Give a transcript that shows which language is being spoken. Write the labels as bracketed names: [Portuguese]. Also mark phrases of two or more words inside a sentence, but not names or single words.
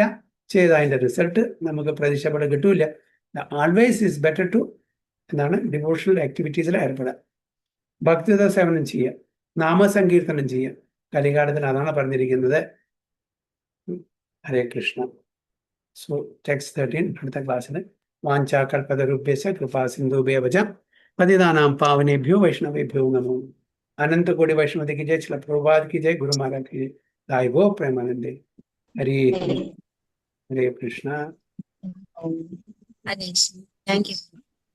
[Malayalam] ചെയ്ത അതിൻ്റെ റിസൾട്ട് നമുക്ക് പ്രതീക്ഷപ്പെടെ കിട്ടൂല. [English] always is better to [Malayalam] എന്താണ് [English] devotional activities-il [Malayalam] ഏർപ്പെടുക, ഭക്തിയുത സേവനം ചെയ്യുക, നാമസങ്കീർത്തനം ചെയ്യുക. കലികാലത്തിൽ അതാണ് പറഞ്ഞിരിക്കുന്നത്. [Sanskrit] ഹരേ കൃഷ്ണ. [English] so text [Sanskrit] 13 [Malayalam] അടുത്ത ക്ലാസ്സിൽ [Sanskrit] വാഞ്ചാ കൽപതരുഭ്യശ്ച കൃപാ സിന്ധുഭ്യോ വച പതിതാനാം പാവനേഭ്യോ വൈഷ്ണവേഭ്യോ നമോ. [Hindi] अनंत कोटि वैष्णव की जय, श्रील प्रभुपाद की जय, गुरु महाराज की जय, दाइवो प्रेमानंदे. हरे कृष्णा. [English] Thank you.